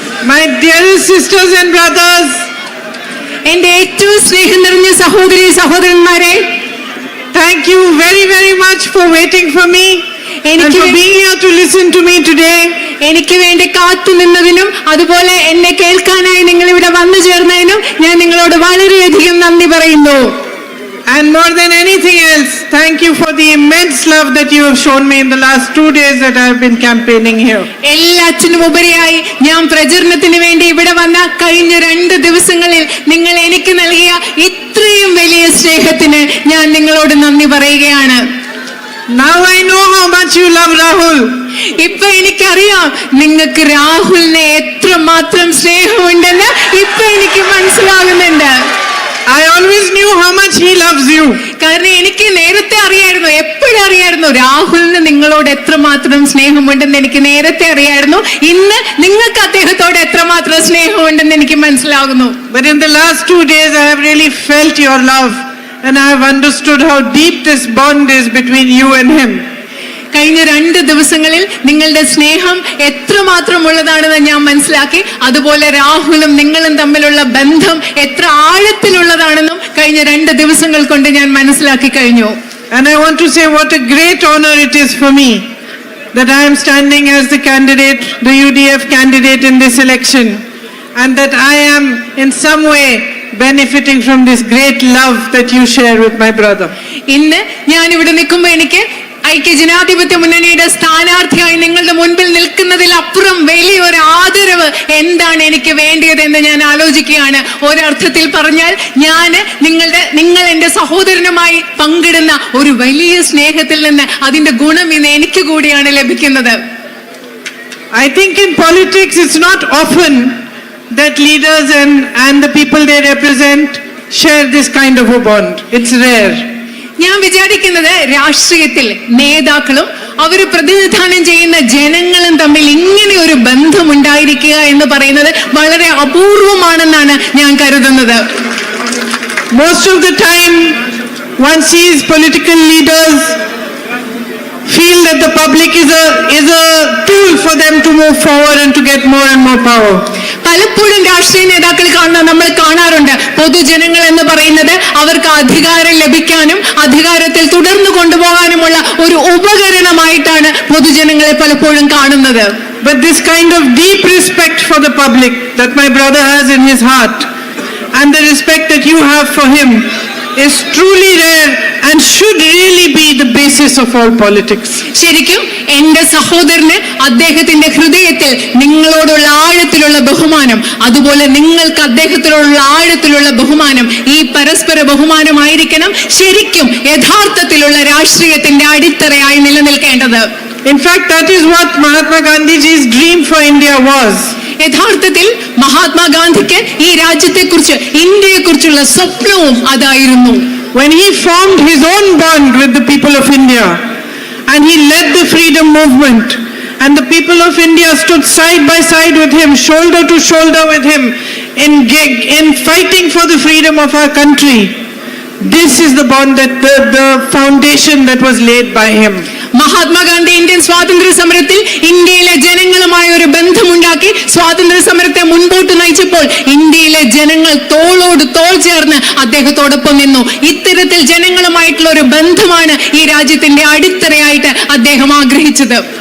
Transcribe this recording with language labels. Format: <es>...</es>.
<en>My dearest sisters and brothers,</en> <ml>എൻ്റെ ഏറ്റവും സ്നേഹം നിറഞ്ഞ സഹോദരി സഹോദരന്മാരെ,</ml> <en>thank you very very much for waiting for me and for being here to listen to me today.</en> <ml>എനിക്ക് വേണ്ടി കാത്തു നിന്നതിനും അതുപോലെ എന്നെ കേൾക്കാനായി നിങ്ങൾ ഇവിടെ വന്നു ചേർന്നതിനും ഞാൻ നിങ്ങളോട് വളരെയധികം നന്ദി പറയുന്നു.</ml> <en>And more than anything else, thank you for the immense love that you have shown me in the last 2 days that I have been campaigning here.</en> <ml>എല്ലാത്തിനും ഉപരിയായി ഞാൻ പ്രചരണത്തിന് വേണ്ടി ഇവിടെ വന്ന കഴിഞ്ഞ 2 ദിവസങ്ങളിൽ നിങ്ങൾ എനിക്ക് നൽകിയ ഇത്രയും വലിയ സ്നേഹത്തിന് ഞാൻ നിങ്ങളോട് നന്ദി പറയുകയാണ്.</ml> <en>Now I know how much you love Rahul.</en> <ml>ഇപ്പൊ എനിക്കറിയാം നിങ്ങൾക്ക് രാഹുലിനെ എത്രമാത്രം സ്നേഹമുണ്ടെന്ന് ഇപ്പൊ എനിക്ക് മനസ്സിലാകുന്നുണ്ട്.</ml> <en>I always knew how much he loves you.</en> <ml>കാരണം എനിക്ക് നേരത്തെ അറിയായിരുന്നു, എപ്പോഴും അറിയായിരുന്നു രാഹുലിന് നിങ്ങളോട് എത്രമാത്രം സ്നേഹമുണ്ടെന്ന് എനിക്ക് നേരത്തെ അറിയായിരുന്നു. ഇന്ന് നിങ്ങൾക്ക് അദ്ദേഹത്തോട് എത്രമാത്രം സ്നേഹമുണ്ടെന്ന് എനിക്ക് മനസ്സിലാകുന്നു.</ml> <en>But in the last 2 days I have really felt your love and I have understood how deep this bond is between you and him.</en> <ml>കഴിഞ്ഞ 2 ദിവസങ്ങളിൽ നിങ്ങളുടെ സ്നേഹം എത്രമാത്രം ഉള്ളതാണെന്ന് ഞാൻ മനസ്സിലാക്കി. അതുപോലെ രാഹുലും നിങ്ങളും തമ്മിലുള്ള ബന്ധം എത്ര ആഴത്തിലുള്ളതാണെന്നും കഴിഞ്ഞ 2 ദിവസങ്ങൾ കൊണ്ട് ഞാൻ മനസ്സിലാക്കി കഴിഞ്ഞു.</ml> <en>And I want to say what a great honor it is for me that I am standing as the candidate, the UDF candidate in this election, and that I am in some way benefiting from this great love that you share with my brother.</en> <ml>ഇന്ന് ഞാൻ ഇവിടെ നിൽക്കുമ്പോൾ എനിക്ക് ഐക്യ ജനാധിപത്യ മുന്നണിയുടെ സ്ഥാനാർത്ഥിയായി നിങ്ങളുടെ മുൻപിൽ നിൽക്കുന്നതിൽ അപ്പുറം വലിയൊരു ആദരവ് എന്താണ് എനിക്ക് വേണ്ടിയതെന്ന് ഞാൻ ആലോചിക്കുകയാണ്. ഒരർത്ഥത്തിൽ പറഞ്ഞാൽ നിങ്ങൾ എൻ്റെ സഹോദരനുമായി പങ്കിടുന്ന ഒരു വലിയ സ്നേഹത്തിൽ നിന്ന് അതിന്റെ ഗുണം ഇന്ന് എനിക്ക് കൂടിയാണ് ലഭിക്കുന്നത്.</ml> <en>I think in politics it's not often that leaders and the people they represent share this kind of a bond. It's rare.</en> <ml>ഞാൻ വിചാരിക്കുന്നത് രാഷ്ട്രീയത്തിൽ നേതാക്കളും അവർ പ്രതിനിധാനം ചെയ്യുന്ന ജനങ്ങളും തമ്മിൽ ഇങ്ങനെ ഒരു ബന്ധം ഉണ്ടായിരിക്കുക എന്ന് പറയുന്നത് വളരെ അപൂർവമാണെന്നാണ് ഞാൻ കരുതുന്നത്.</ml> <en>Most of the time one sees political leaders feel that the public is a tool for them to move forward and to get more and more power.</en> <ml>പലപ്പോഴും രാഷ്ട്രീയ നേതാക്കൾ നമ്മൾ കാണാറുണ്ട്, പൊതുജനങ്ങൾ എന്ന് പറയുന്നത് അവർക്ക് അധികാരം ലഭിക്കാനും അധികാരത്തിൽ തുടർന്നു കൊണ്ടുപോകാനുമുള്ള ഒരു ഉപകരണമായിട്ടാണ് പൊതുജനങ്ങളെ പലപ്പോഴും കാണുന്നത്.</ml> <en>But this kind of deep respect for the public that my brother has in his heart and the respect that you have for him is truly rare and should really be the basis of all politics.</en> <ml>ശരിക്കും എൻ്റെ സഹോദരന് അദ്ദേഹത്തിന്റെ ഹൃദയത്തിൽ നിങ്ങളോടുള്ള ആഴത്തിലുള്ള ബഹുമാനം, അതുപോലെ നിങ്ങൾക്ക് അദ്ദേഹത്തിലുള്ള ആഴത്തിലുള്ള ബഹുമാനം, ഈ പരസ്പര ബഹുമാനമായിരിക്കണം ശരിക്കും യഥാർത്ഥത്തിലുള്ള രാഷ്ട്രീയത്തിന്റെ അടിത്തറയായി നിലനിൽക്കേണ്ടത്.</ml> <en>In fact, that is what Mahatma Gandhiji's dream for India was.</en> <ml>യഥാർത്ഥത്തിൽ മഹാത്മാഗാന്ധിക്ക് ഈ രാജ്യത്തെക്കുറിച്ച്, ഇന്ത്യയെക്കുറിച്ചുള്ള സ്വപ്നവും അതായിരുന്നു.</ml> <en>When he formed his own bond with the people of India and he led the freedom movement and the people of India stood side by side with him, shoulder to shoulder with him in fighting for the freedom of our country. This is the bond that the foundation that was laid by him.</en> <ml>Mahatma Gandhi Indian സ്വാതന്ത്ര്യ സമരത്തിൽ ഇന്ത്യയിലെ ജനങ്ങളുമായ ഒരു ബന്ധമുണ്ടാക്കി സ്വാതന്ത്ര്യ സമരത്തെ മുൻപോട്ട് നയിച്ചപ്പോൾ ഇന്ത്യയിലെ ജനങ്ങൾ തോളോട് തോൾ ചേർന്ന് അദ്ദേഹത്തോടൊപ്പം നിന്നു. ഇത്തരത്തിൽ ജനങ്ങളുമായിട്ടുള്ള ഒരു ബന്ധമാണ് ഈ രാജ്യത്തിന്റെ അടിത്തറയായിട്ട് അദ്ദേഹം ആഗ്രഹിച്ചത്.</ml>